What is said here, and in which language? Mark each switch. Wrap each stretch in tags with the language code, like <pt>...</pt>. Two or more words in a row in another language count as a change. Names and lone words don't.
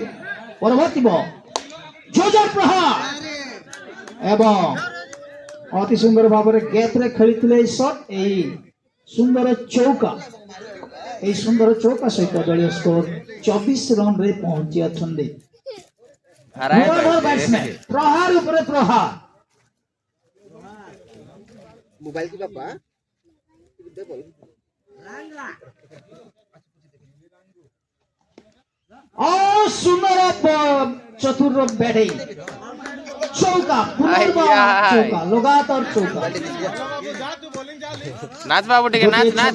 <or>ପରବର୍ତ୍ତୀ ବଲ୍ ଜୋରଦାର ପ୍ରହାର ଏବଂ ଅତି ସୁନ୍ଦର ଭାବରେ ଗ୍ୟାପରେ ଖେଳିଥିଲେ ଏହି ସଟ୍ ଏହି ସୁନ୍ଦର ଚୌକା ସହିତ ଦଳୀୟ ସ୍କୋର 24 ରନରେ ପହଞ୍ଚି ଅଛନ୍ତି। ବ୍ୟାଟ୍ସମ୍ୟାନ୍ ପ୍ରହାର ଉପରେ ପ୍ରହାର ମୋବାଇଲ କି ପାପା ସୁନ୍ଦର ଚତୁର ବ୍ୟାଟିଂ ଚୌକା ଚୌକା ଲଗାତାର ଚୌକା ନାଚ ବାବୁ ଟିକେ ନାଚ ନାଚ</or>